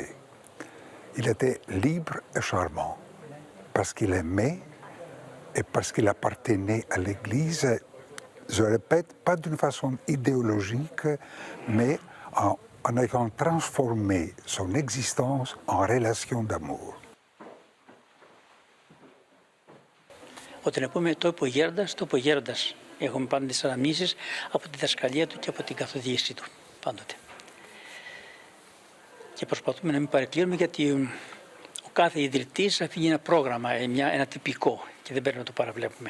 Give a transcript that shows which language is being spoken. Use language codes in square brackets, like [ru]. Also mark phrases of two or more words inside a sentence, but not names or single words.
[fr] Il était libre et charmant, parce qu'il aimait et parce qu'il appartenait à l'Église, je répète, pas d'une façon idéologique, mais en ayant transformé son existence en relation d'amour. [el] Όταν πούμε το υπογέροντας. Έχουμε πάντα τις αναμνήσεις από τη δασκαλία του και από την καθοδήγηση του πάντοτε. Και προσπαθούμε να μην παρεκκλίνουμε γιατί ο κάθε ιδρυτής αφήνει ένα πρόγραμμα, ένα τυπικό και δεν πρέπει να το παραβλέπουμε.